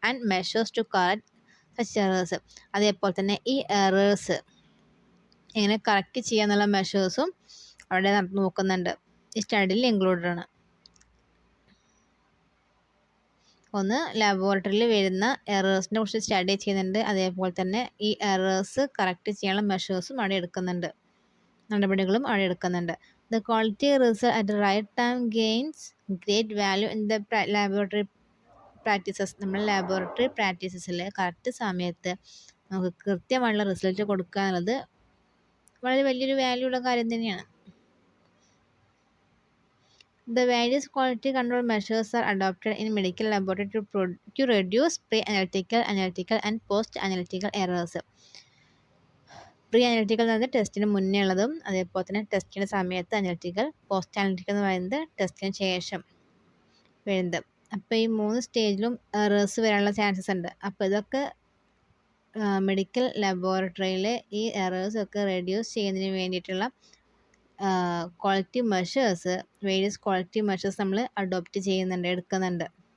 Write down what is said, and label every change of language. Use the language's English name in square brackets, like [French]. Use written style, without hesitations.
[English] And measures to correct such errors. [Malayalam] അതേപോലെ തന്നെ ഈ എറേഴ്സ് എങ്ങനെ കറക്റ്റ് ചെയ്യാന്നുള്ള മെഷേഴ്സും അവിടെ നോക്കുന്നുണ്ട്, ഈ സ്റ്റഡിയിൽ ഇൻക്ലൂഡഡ് ആണ്. ഒന്ന് ലബോറട്ടറിയിൽ വരുന്ന എറേഴ്സിനെ കുറിച്ച് സ്റ്റഡി ചെയ്യുന്നുണ്ട്, അതേപോലെ തന്നെ ഈ എറേഴ്സ് കറക്റ്റ് ചെയ്യാനുള്ള മെഷേഴ്സും അവിടെ എടുക്കുന്നുണ്ട്, നടപടികളും അവിടെ എടുക്കുന്നുണ്ട്. [English] The quality result at the right time gains great value in the laboratory [Malayalam] practices നമ്മൾ ലാബോറട്ടറി പ്രാക്ടീസസിൽ കറക്റ്റ് സമയത്ത് നമുക്ക് കൃത്യമായുള്ള റിസൾട്ട് കൊടുക്കുക എന്നുള്ളത് വളരെ വലിയൊരു വാല്യൂ ഉള്ള കാര്യം തന്നെയാണ്. [English] The various quality control measures are adopted in medical laboratory to reduce pre-analytical, analytical and post-analytical errors. [Malayalam] Pre analytical എന്ന് പറയുന്നത് ടെസ്റ്റിന് മുന്നേ ഉള്ളതും അതേപോലെ തന്നെ ടെസ്റ്റിൻ്റെ സമയത്ത് അനലിറ്റിക്കൽ, പോസ്റ്റ് അനലിറ്റിക്കൽ എന്ന് പറയുന്നത് ടെസ്റ്റിന് ശേഷം വരുന്നത്. അപ്പോൾ ഈ 3 സ്റ്റേജിലും എറേഴ്സ് വരാനുള്ള ചാൻസസ് ഉണ്ട്. അപ്പോൾ ഇതൊക്കെ മെഡിക്കൽ ലബോറട്ടറിയിൽ ഈ എറേഴ്സ് ഒക്കെ റെഡ്യൂസ് ചെയ്യുന്നതിന് വേണ്ടിയിട്ടുള്ള quality measures, various quality measures നമ്മൾ അഡോപ്റ്റ് ചെയ്യുന്നുണ്ട്, എടുക്കുന്നുണ്ട്.